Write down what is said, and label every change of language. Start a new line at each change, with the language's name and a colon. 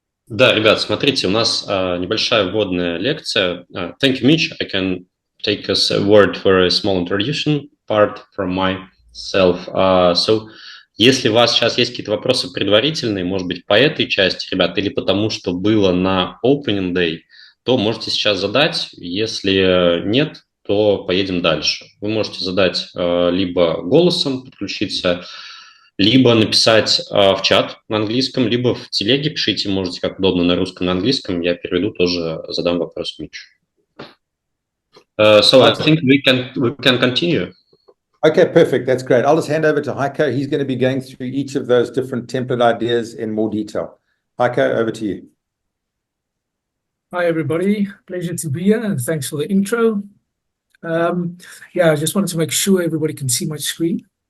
Russian: Да, ребят, смотрите, у нас небольшая вводная лекция.
English: Thank you, Mitch. I can take us a word for a small introduction part from myself.
Russian: So, если у вас сейчас есть какие-то вопросы предварительные, может быть, по этой части, ребят, или потому что было на Opening Day, то можете сейчас задать. Если нет, то поедем дальше. Вы можете задать либо голосом, подключиться, либо написать в чат на английском, либо в телеге пишите, можете как удобно, на русском, на английском. Я переведу, тоже задам вопрос Митчу.
English: So I think we can continue. Okay, perfect. That's great. I'll just hand over to Heiko. He's going to be going through each of those different template ideas in more detail. Heiko, over to you. Hi, everybody. Pleasure to be here, and thanks for the intro. Yeah, I just wanted to make sure everybody can see my screen.